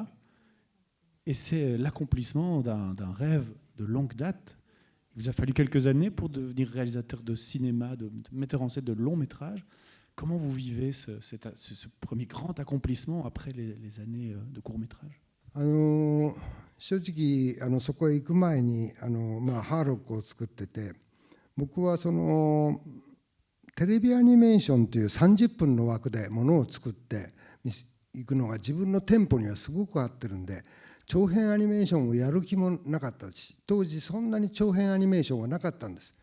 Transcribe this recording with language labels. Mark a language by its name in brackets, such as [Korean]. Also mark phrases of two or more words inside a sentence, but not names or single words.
[French] Et c'est l'accomplissement d'un rêve de longue date. Il vous a fallu quelques années pour devenir réalisateur de cinéma, de metteur en scène de longs métrages. Comment vous vivez ce premier grand accomplissement après les années de court métrage? [Japanese] 正直そこへ行く前にハーロックを作ってて、僕はテレビアニメーションという30分の枠でものを作っていくのが自分のテンポにはすごく合ってるんで、長編アニメーションをやる気もなかったし、当時そんなに長編アニメーションはなかったんです。